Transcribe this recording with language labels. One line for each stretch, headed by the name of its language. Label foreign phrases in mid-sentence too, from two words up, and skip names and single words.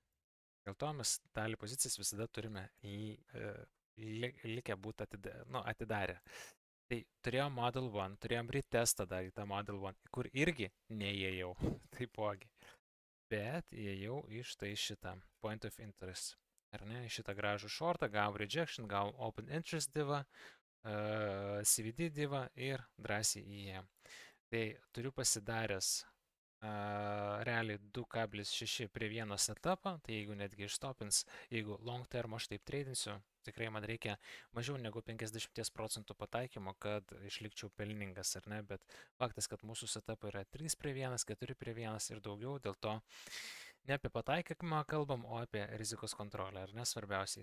Lithuanian: Dėl to mes dalį pozicijas visada turime likę būti atidarę. Tai turėjom Model 1, turėjom retestą daryti tą Model 1, kur irgi neįėjau, taipogi. Bet įėjau iš tai šitą
English: point of interest.
Lithuanian: Ar ne, šitą gražų shortą, gavom rejection, gavom
English: open interest
Lithuanian: divą, CVD divą ir drąsiai įėjom. Tai turiu pasidaręs realiai 2,6 prie vieno setupą, tai jeigu netgi ištopins, jeigu
English: long term
Lithuanian: aš taip tradinsiu, tikrai man reikia mažiau negu 50% pataikymo, kad išlikčiau pelningas, ar ne, bet faktas, kad mūsų setupai yra 3 prie 1, 4 prie 1 ir daugiau, dėl to ne apie pataikymą kalbam, o apie rizikos kontrolę, ar ne, svarbiausiai.